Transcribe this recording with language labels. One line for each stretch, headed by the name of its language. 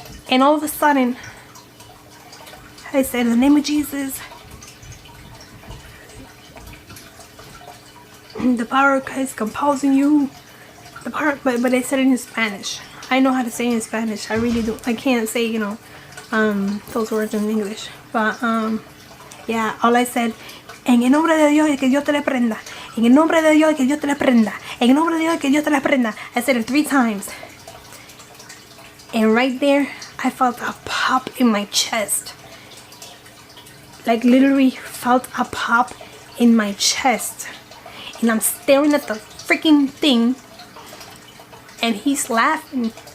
English: And all of a sudden I said, in the name of Jesus, the power of Christ compels you. The power, but I said it in Spanish. I know how to say it in Spanish. I really do. I can't say, those words in English. But yeah, all I said,
Spanish: en el nombre de Dios, que Dios te le prenda. En el nombre de Dios, que Dios te le prenda. En el nombre de Dios, que Dios te le prenda.
English: I said it 3 times. And right there, I felt a pop in my chest. Like literally felt a pop in my chest. And I'm staring at the freaking thing. And he's laughing.